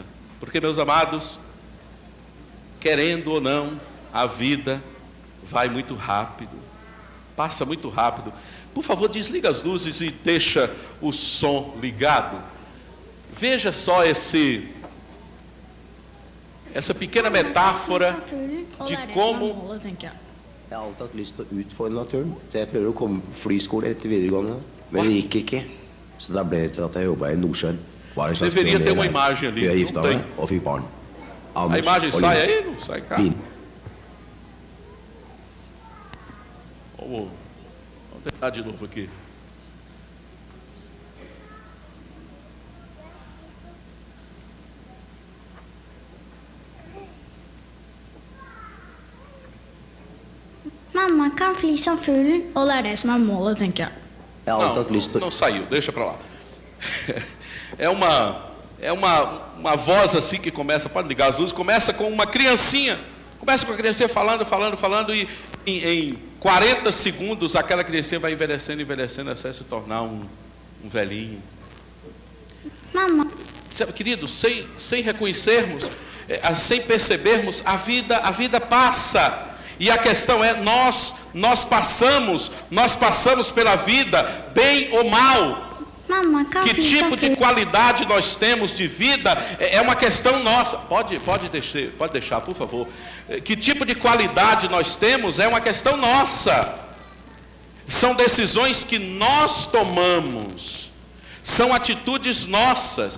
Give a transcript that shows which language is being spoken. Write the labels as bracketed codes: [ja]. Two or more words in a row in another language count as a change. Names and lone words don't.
[pt] Porque, meus amados, querendo ou não, a vida vai muito rápido. Passa muito rápido. Por favor, desliga as luzes e deixa o som ligado. Veja só essa pequena metáfora de como... [no] Jeg har alltid hatt lyst til å utfordre naturen, så jeg prøver å komme på flyskole etter videregående, men det gikk ikke. Så da ble det til at jeg jobbet i Nordsjøen. Var en slags [pt] Deveria ter uma [no] pioner der. [pt] imagem ali, [no] Jeg [pt] não [no] gifta [pt] tem. [no] meg og fikk barn. [pt] A [no] Anders [pt] imagem [no] og [pt] sai [no] Line. [pt] aí? Não sai, cara? [no] Line. [pt] Vamos tentar de novo aqui. [no] Mamma kan fly som fuglen, og det er det som er målet, tenker jeg. Jeg har alltid hatt lyst til [pt] Não saiu, deixa para lá. É uma voz assim que começa, pode ligar as luzes, começa com uma criancinha. Começa com a criancinha falando e em 40 segundos aquela criancinha vai envelhecendo até se tornar um velhinho. [no] Mamma, [pt] Sabe, queridos, sem reconhecermos, sem percebermos, a vida passa. E a questão é, nós passamos pela vida, bem ou mal. [no] mamma kan [pt] Que [no] fly som [pt] tipo de [no] fuglen. [pt] qualidade nós temos de vida é uma questão nossa. Pode deixar, por favor. Que tipo de qualidade nós temos é uma questão nossa. São decisões que nós tomamos. São atitudes nossas.